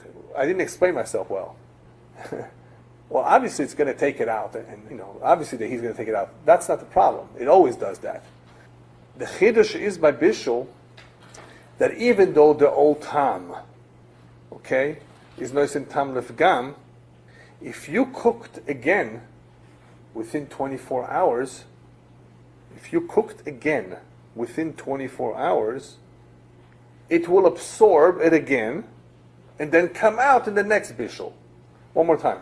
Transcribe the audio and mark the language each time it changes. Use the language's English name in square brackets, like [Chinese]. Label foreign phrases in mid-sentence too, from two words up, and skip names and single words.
[English] I didn't explain myself well. Well, obviously it's going to take it out, and obviously that he's going to take it out. That's not the problem. It always does that. The chiddush is by bishul that even though the old tam, okay, is [Hebrew] noisen tam lefgam, [English] if you cooked again within 24 hours, it will absorb it again and then come out in the next bishul. One more time.